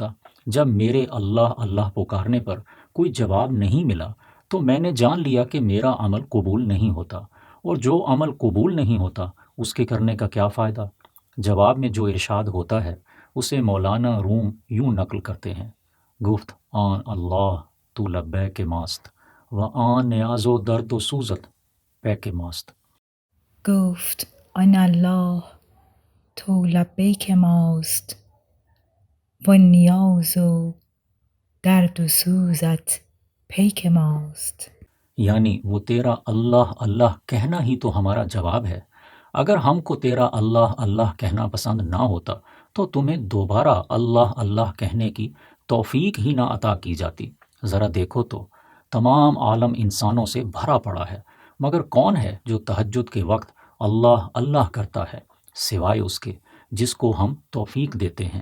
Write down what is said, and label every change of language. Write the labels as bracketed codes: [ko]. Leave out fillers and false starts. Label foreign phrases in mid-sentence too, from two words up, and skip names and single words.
[ur] جب میرے اللہ اللہ پکارنے پر کوئی جواب نہیں ملا تو میں نے جان لیا کہ میرا عمل قبول نہیں ہوتا، اور جو عمل قبول نہیں ہوتا اس کے کرنے کا کیا فائدہ؟ جواب میں جو ارشاد ہوتا ہے اسے مولانا روم یوں نقل کرتے ہیں: [fa] گفت آن اللہ تو لبیک ماست و آن نیاز و درد و سوزت پیک ماست۔ گفت آن الله تو لبیک ماست و نیاز و درد و سوزت پیک ماست۔ [ur] یعنی وہ تیرا اللہ اللہ کہنا ہی تو ہمارا جواب ہے۔ اگر ہم کو تیرا اللہ اللہ کہنا پسند نہ ہوتا تو تمہیں دوبارہ اللہ اللہ کہنے کی توفیق ہی نہ عطا کی جاتی۔ ذرا دیکھو تو تمام عالم انسانوں سے بھرا پڑا ہے، مگر کون ہے جو تہجد کے وقت اللہ اللہ کرتا ہے سوائے اس کے جس کو ہم توفیق دیتے ہیں۔